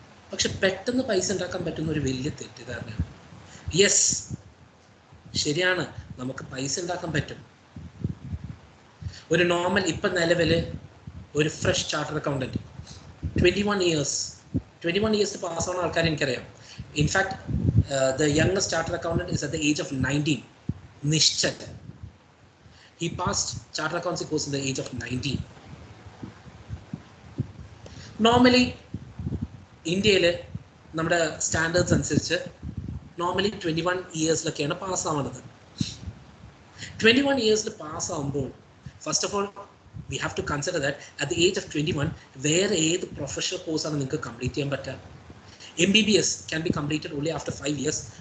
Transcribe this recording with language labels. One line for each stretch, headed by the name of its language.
Malayalam: പക്ഷെ പെട്ടെന്ന് പൈസ ഉണ്ടാക്കാൻ പറ്റുന്ന ഒരു വലിയ തെറ്റിദ്ധാരണയാണ്. യെസ്, ശരിയാണ്, നമുക്ക് പൈസ ഉണ്ടാക്കാൻ പറ്റും. ഒരു നോർമൽ ഇപ്പം നിലവിൽ ഒരു ഫ്രഷ് ചാർട്ടേഡ് അക്കൗണ്ടന്റ് 21 ഇയേഴ്സ് പാസ്സാവുന്ന ആൾക്കാർ എനിക്കറിയാം.
English: In fact the youngest chartered accountant is at the age of 19, Nischal. He passed chartered accountancy course in the age of 19.
Malayalam: Normally, ഇന്ത്യയിൽ നമ്മുടെ സ്റ്റാൻഡേർഡ്സ് അനുസരിച്ച് normally 21 ഇയേഴ്സിലൊക്കെയാണ് പാസ്സാവുന്നത്. 21 ഇയേഴ്സിൽ പാസ്സാവുമ്പോൾ
English: First of all, we have to consider that at the age of 21, where the professional course are you complete MBBS can be completed only after 5 years.